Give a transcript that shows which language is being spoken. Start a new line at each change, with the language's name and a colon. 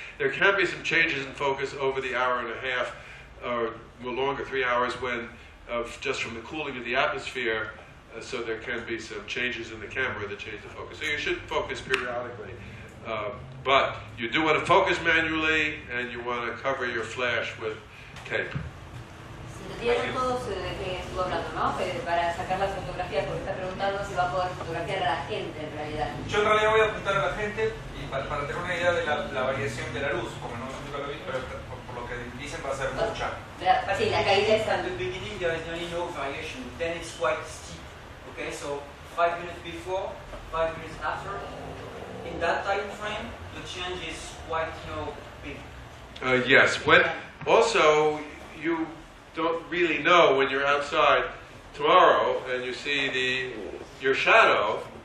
English: There can be some changes in focus over the hour and a half, or longer, 3 hours, just from the cooling of the atmosphere. So there can be some changes in the camera that change the focus. So you should focus periodically. But you do want to focus manually, and you want to cover your flash with tape.
Spanish: Tienen todos de que estuvo hablando, ¿no? Para sacar las fotografías, porque está preguntando si va a poder fotografiar a la gente en realidad. Yo en realidad voy a apuntar a la gente y para tener una idea de la variación de la luz, como nunca lo vi, pero por lo que dicen va a ser mucha. Sí, la caída está.
English: At the beginning there is nearly no variation, then it's quite steep. Okay, so 5 minutes before, 5 minutes after, in that time frame, the change is quite, big. Yes. Also, you don't really know when you're outside tomorrow and you see your shadow.